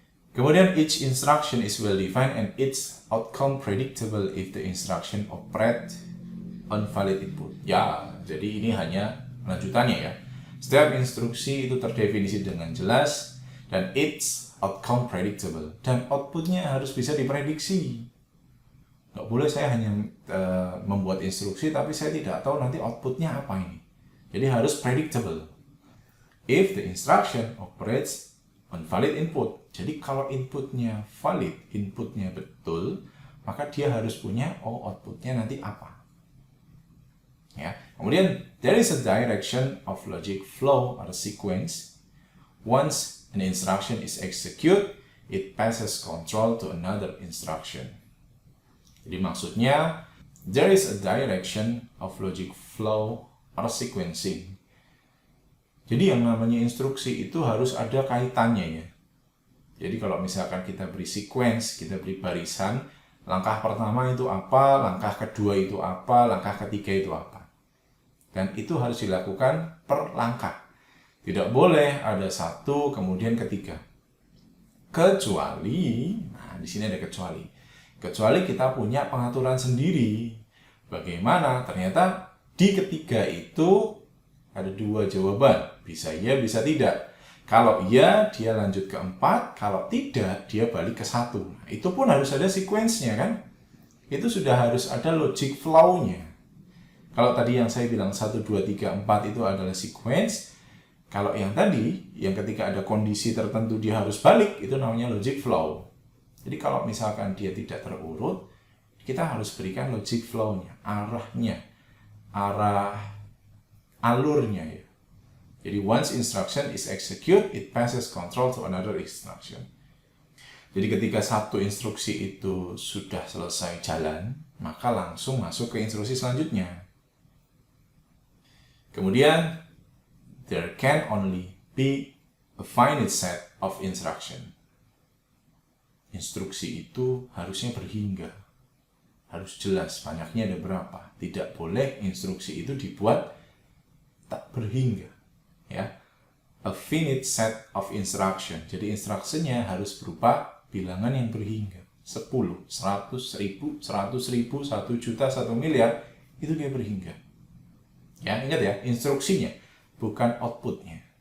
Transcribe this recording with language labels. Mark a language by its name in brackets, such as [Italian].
[Indonesian] Kemudian [English] each instruction is well defined and its outcome predictable if the instruction operate on valid input. [Indonesian] Ya, jadi ini hanya lanjutannya ya. Setiap instruksi itu terdefinisi dengan jelas dan [English] its outcome predictable, [Indonesian] dan outputnya harus bisa diprediksi. Nggak boleh saya hanya membuat instruksi tapi saya tidak tahu nanti outputnya apa ini. Jadi harus predictable. [English] If the instruction operates on valid input, [Indonesian] jadi kalau inputnya valid, inputnya betul, maka dia harus punya outputnya nanti apa. Ya. Kemudian [English] there is a direction of logic flow or sequence. Once an instruction is executed, it passes control to another instruction. [Indonesian] Jadi maksudnya, [English] there is a direction of logic flow or sequencing. [Indonesian] Jadi yang namanya instruksi itu harus ada kaitannya ya. Jadi kalau misalkan kita beri sequence, kita beri barisan, langkah pertama itu apa, langkah kedua itu apa, langkah ketiga itu apa. Dan itu harus dilakukan per langkah. Tidak boleh ada satu, kemudian ketiga. Kecuali, nah di sini ada kecuali. Kecuali kita punya pengaturan sendiri. Bagaimana? Ternyata di ketiga itu ada dua jawaban, bisa iya, bisa tidak. Kalau iya, dia lanjut ke 4, kalau tidak, dia balik ke 1. Nah, itu pun harus ada sequence-nya kan? Itu sudah harus ada logic flow-nya. Kalau tadi yang saya bilang 1, 2, 3, 4 itu adalah sequence, kalau yang tadi, yang ketika ada kondisi tertentu dia harus balik, itu namanya logic flow. Jadi kalau misalkan dia tidak terurut, kita harus berikan logic flow-nya, arahnya, alurnya ya. Jadi [English] once instruction is executed, it passes control to another instruction. [Indonesian] Jadi ketika satu instruksi itu sudah selesai jalan, maka langsung masuk ke instruksi selanjutnya. Kemudian, [English] there can only be a finite set of instruction. [Indonesian] Instruksi itu harusnya berhingga. Harus jelas banyaknya ada berapa. Tidak boleh instruksi itu dibuat tak berhingga, ya. [English] A finite set of instruction. [Indonesian] Jadi instruksinya harus berupa bilangan yang berhingga. 10, 100, 1000, 100.000, 1 juta, 1 miliar, itu dia berhingga. Ya, ingat ya, instruksinya, bukan outputnya.